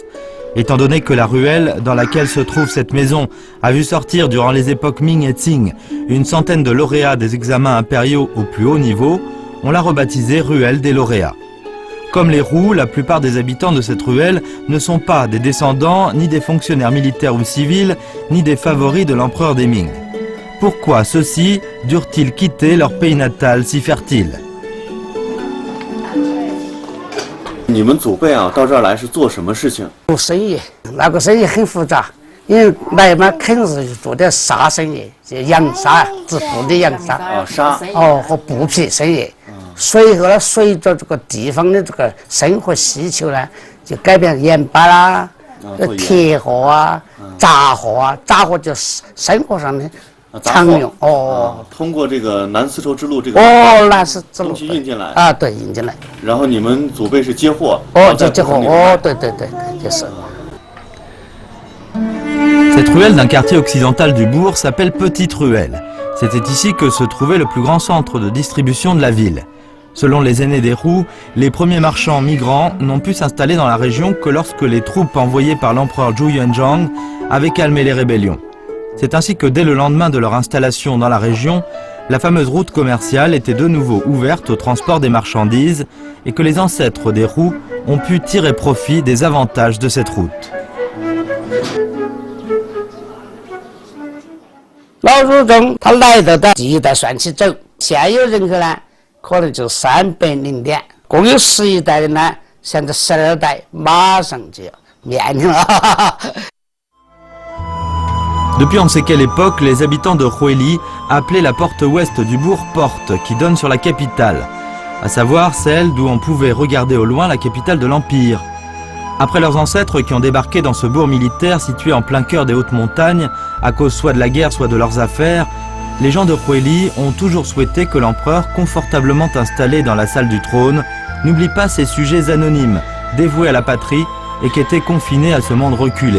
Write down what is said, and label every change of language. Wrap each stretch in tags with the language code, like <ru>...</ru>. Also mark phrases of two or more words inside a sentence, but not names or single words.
<fr>Étant donné que la ruelle dans laquelle se trouve cette maison a vu sortir durant les époques Ming et Qing une centaine de lauréats des examens impériaux au plus haut niveau, on l'a rebaptisée ruelle des lauréats. Comme les Roux, la plupart des habitants de cette ruelle ne sont pas des descendants ni des fonctionnaires militaires ou civils, ni des favoris de l'empereur des Ming. Pourquoi ceux-ci durent-ils quitter leur pays natal si fertile?</fr> <zh>你们祖辈啊，到这儿来是做什么事情？做生意，那个生意很复杂，因为来嘛肯定是做点纱生意，就洋纱、织布的洋纱啊，纱哦和布匹生意。随后呢，随着这个地方的这个生活需求呢，就改变盐巴啦、铁货啊、杂货啊，杂货就是生活上的常用哦。通过这个南丝绸之路这个南丝之路东西运进来啊，对，运进来。然后你们祖辈是接货就接货对，就是。</zh> <fr>Cette ruelle d'un quartier occidental du bourg s'appelle Petite Ruelle. C'était ici que se trouvait le plus grand centre de distribution de la ville. Selon les aînés des Roux, les premiers marchands migrants n'ont pu s'installer dans la région que lorsque les troupes envoyées par l'empereur Zhu Yuanzhang avaient calmé les rébellions. C'est ainsi que dès le lendemain de leur installation dans la région, la fameuse route commerciale était de nouveau ouverte au transport des marchandises et que les ancêtres des Roux ont pu tirer profit des avantages de cette route.</fr> <zh>老祖宗他来到的第一代算起走，现有人口呢可能就300点，共有11代的呢，现在12代马上就要面临了。</zh> <fr>Depuis on ne sait quelle époque, les habitants de Huili appelaient la porte ouest du bourg porte qui donne sur la capitale, à savoir celle d'où on pouvait regarder au loin la capitale de l'Empire. Après leurs ancêtres qui ont débarqué dans ce bourg militaire situé en plein cœur des hautes montagnes, à cause soit de la guerre soit de leurs affaires, les gens de Huili ont toujours souhaité que l'empereur, confortablement installé dans la salle du trône, n'oublie pas ses sujets anonymes, dévoués à la patrie et qui étaient confinés à ce monde reculé.</fr>